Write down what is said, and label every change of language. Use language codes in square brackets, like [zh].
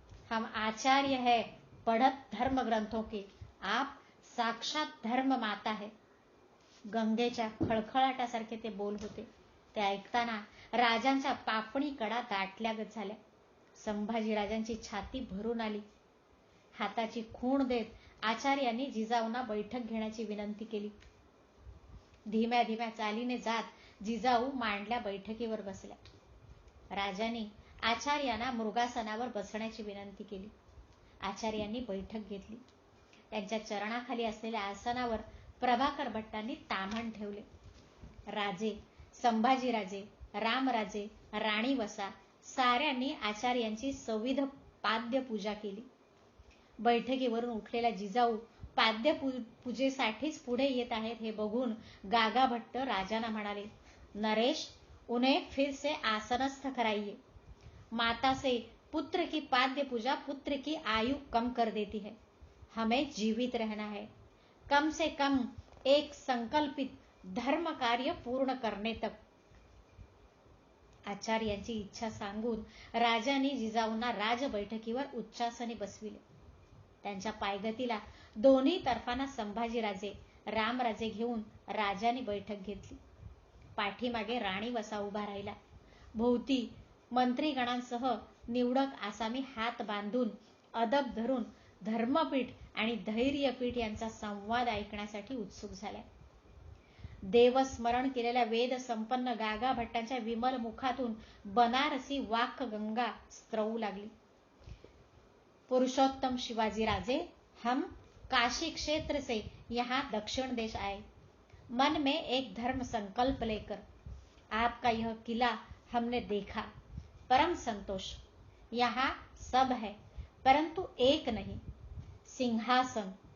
[hi] हम आचार्य है पढ़त धर्म ग्रंथों के. आप साक्षात धर्म माता है. [mr] गंगेच्या खळखळाटासारखे ते बोल होते. ते ऐकताना राजांच्या पापणी कडा दाटल्यागत झाल्या. संभाजीराजांची छाती भरून आली. हाताची खूण देत आचार्यांनी जिजाऊंना बैठक घेण्याची विनंती केली. धीम्या धीम्या चालीने जात जिजाऊ मांडल्या बैठकीवर बसल्या. राजांनी आचार्यांना मृगासनावर बसण्याची विनंती केली. आचार्यांनी बैठक घेतली. त्यांच्या चरणाखाली असलेल्या आसनावर प्रभाकर भट्टांनी ताम्हण ठेवले. राजे, संभाजीराजे, रामराजे, राणी वसा साऱ्यांनी आचार्यांची सविध पाद्यपूजा केली. बैठकीवरून उठलेल्या जिजाऊ पाद्यपूजेसाठीच पुढे येत आहेत हे बघून गागाभट्ट राजांना म्हणाले, [hi] नरेश, उन्हें फिर से आसनस्थ कराइए. माता से पुत्र की पाद्यपूजा पुत्र की आयु कम कर देती है. हमें जीवित रहना है, कम से कम एक संकल्पित धर्म कार्य पूर्ण करने तक. [mr] आचार्यांची इच्छा सांगून राजांनी जिजाऊंना राज बैठकीवर उच्चासनी बसविले. त्यांच्या पायगतीला दोन्ही तर्फांना संभाजीराजे, रामराजे घेऊन राजांनी बैठक घेतली. पाठीमागे राणी वसा उभा राहिला. भोवती मंत्रीगणांसह निवडक आसामी हात बांधून अदब धरून धर्मपीठ आणि धैर्यपीठ यांचा संवाद ऐकण्यासाठी उत्सुक झाल्या. देवस्मरण केलेल्या वेद संपन्न गागाभट्टांच्या विमल मुखातून बनारसी वाक् गंगा स्त्रवू लागली. [hi] पुरुषोत्तम शिवाजी राजे, हम काशी क्षेत्र से यहाँ दक्षिण देश आए, मन में एक धर्म संकल्प लेकर. आपका यह किला हमने देखा, परम संतोष. यहाँ सब है परंतु एक नहीं, सिंहासन.